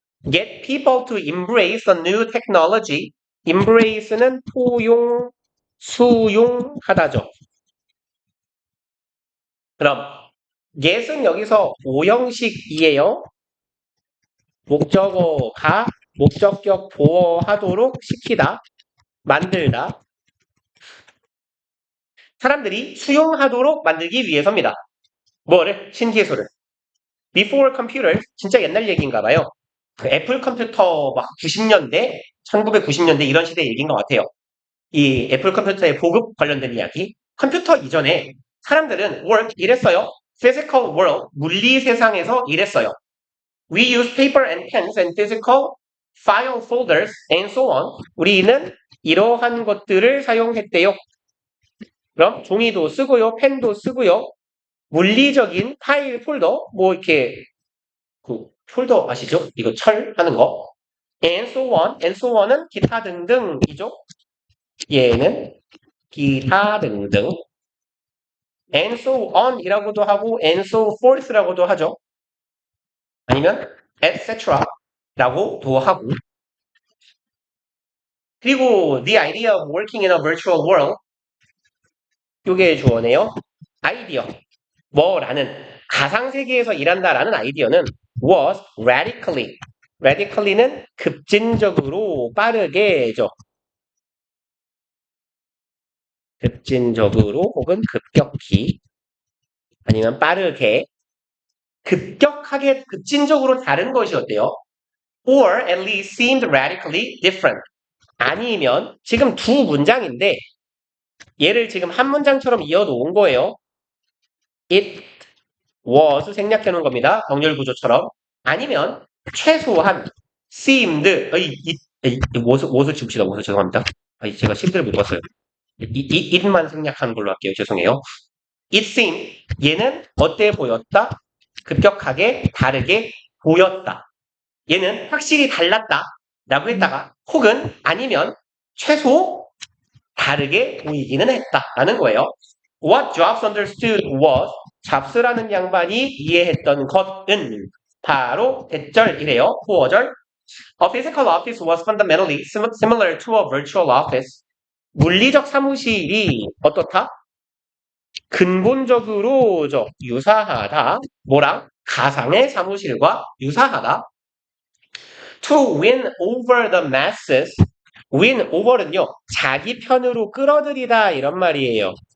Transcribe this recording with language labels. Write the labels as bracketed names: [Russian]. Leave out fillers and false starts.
[English] Get people to embrace the new technology. [Korean] embrace는 포용, 수용하다죠. 그럼 get은 여기서 오형식이에요. 목적어가 목적격 보어하도록 시키다, 만들다. 사람들이 수용하도록 만들기 위해서입니다. 뭐를? 신기술을. [English] Before computers, [Korean] 진짜 옛날 얘기인가 봐요. 그 애플 컴퓨터 막 90년대, 1990년대 이런 시대 얘기인 것 같아요. 이 애플 컴퓨터의 보급 관련된 이야기. 컴퓨터 이전에 사람들은 work, 일했어요. physical world, 물리 세상에서 일했어요. [English] We use paper and pens and physical file folders and so on. [Korean] 우리는 이러한 것들을 사용했대요. 그럼 종이도 쓰고요, 펜도 쓰고요, 물리적인 파일 폴더, 뭐 이렇게 그 폴더 아시죠? 이거 철 하는 거. and so on, and so on은 기타 등등이죠. 얘는 기타 등등. and so on이라고도 하고 and so forth라고도 하죠. 아니면 etc라고도 하고. 그리고 [English] the idea of working in a virtual world. [Korean] 요게 주어네요. 아이디어. 뭐라는 가상세계에서 일한다라는 아이디어는 [English] was radically. [Korean] radically는 급진적으로 빠르게죠. 급진적으로 혹은 급격히 아니면 빠르게 급격하게 급진적으로 다른 것이었대요. [English] or at least seemed radically different. [Korean] 아니면 지금 두 문장인데 얘를 지금 한 문장처럼 이어놓은 거예요. It was 생략해 놓은 겁니다. 정렬 구조처럼. 아니면 최소한 seemed 못을 지웁시다. 못을 죄송합니다. 제가 심들을 못 봤어요. it만 생략하는 걸로 할게요. 죄송해요. [English] it seemed [Korean] 얘는 어때 보였다? 급격하게 다르게 보였다. 얘는 확실히 달랐다 라고 했다가 혹은 아니면 최소 다르게 보이기는 했다라는 거예요. [English] What Jobs understood was [Korean] 잡스라는 양반이 이해했던 것은 바로 대절이래요. 후어절. [English] A physical office was fundamentally similar to a virtual office. [Korean] 물리적 사무실이 어떻다? 근본적으로 유사하다. 뭐랑? 가상의 사무실과 유사하다. [English] To win over the masses. [Korean] win over는요, 자기 편으로 끌어들이다 이런 말이에요.